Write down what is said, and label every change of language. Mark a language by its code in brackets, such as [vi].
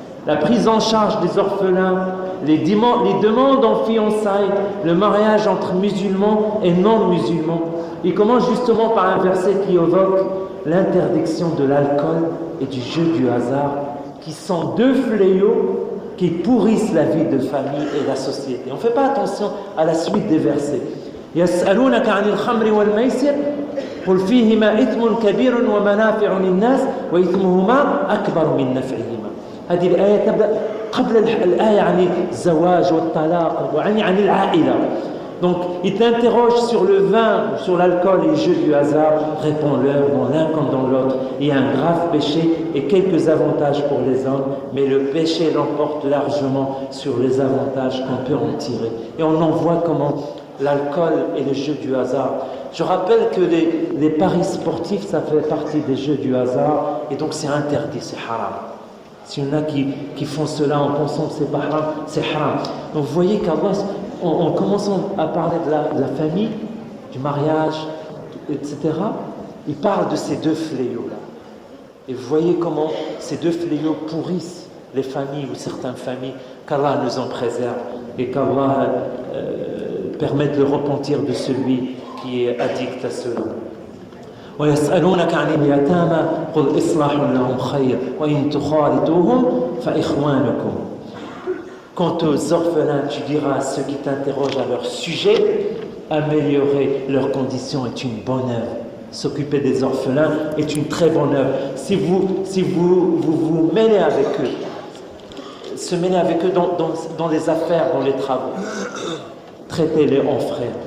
[fr] La prise en charge des orphelins, les demandes en fiançailles, le mariage entre musulmans et non-musulmans. Il commence justement par un verset qui évoque l'interdiction de l'alcool et du jeu du hasard, qui sont deux fléaux qui pourrissent la vie de famille et la société. On ne fait pas attention à la suite des versets. [ar] يسألونك عن الخمر والميسر قل فيهما إثم كبير ومنافع للناس وإثمهما أكبر من نفعهما. هذه الآية تبدأ قبل الآية عن الزواج والطلاق وعن العائلة. [fr] Donc, il t'interroge sur le vin, sur l'alcool et les jeux du hasard. Réponds-leur dans l'un comme dans l'autre. Il y a un grave péché et quelques avantages pour les hommes, mais le péché l'emporte largement sur les avantages qu'on peut en tirer. Et on en voit comment l'alcool et les jeux du hasard. Je rappelle que les paris sportifs, ça fait partie des jeux du hasard, et donc c'est interdit, c'est haram. S'il y en a qui font cela en pensant que c'est pas haram, c'est haram. Donc vous voyez qu'Allah, en commençant à parler de la famille, du mariage, etc., il parle de ces deux fléaux-là. Et vous voyez comment ces deux fléaux pourrissent les familles ou certaines familles, qu'Allah nous en préserve et qu'Allah permette le repentir de celui qui est addict à cela. [ar] ويسألونك عن اليتامى قل إصلاح لهم خير وإن تخالطوهم فإخوانكم. [fr] Quant aux orphelins, tu diras à ceux qui t'interrogent à leur sujet, améliorer leurs conditions est une bonne œuvre. S'occuper des orphelins est une très bonne œuvre. Si vous mêlez avec eux, se mêler avec eux dans les affaires, dans les travaux, traitez-les en frères.